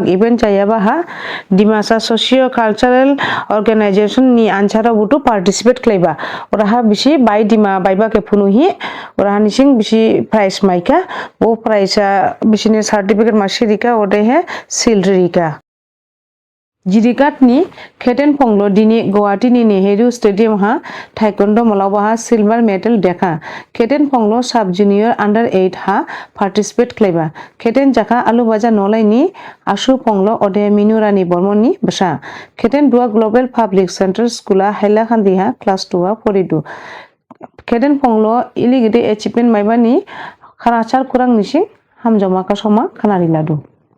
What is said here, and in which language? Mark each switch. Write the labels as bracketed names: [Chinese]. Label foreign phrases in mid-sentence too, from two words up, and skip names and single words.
[Dimasa] ইভেন্ট চাইয়াবা হা ডিমাসা [English] socio cultural organization [Dimasa] নি আনসারা বুটু পার্টিসিপেট ক্লাইবা ওরাহা বিশি বাই ডিমা বাইবাকে ফুনুহি ওরাহা নিসিং বিশি প্রাইস মাইকা ও প্রাইসা বিশিনে সার্টিফিকেট মাসিরিকা ওডে হে সিলরিকা Jirikat ni Kheten Ponglo dini Guwahati ni Nehru Stadium ha Taekwondo Malawa ha [English] silver medal [Dimasa] dekha Kheten Ponglo [English] sub junior under 8 [Dimasa] ha participate kleba Kheten jaka alu baja nolai ni Ashu Ponglo ode Minurani Bormon ni basa Kheten Dua Global Public Center School ha Hailakandi ha [English] class 2 [Dimasa] ha poridu Kheten Ponglo iligide achievement maiba ni khanachar kurang nising hamjama ka soma khanari ladu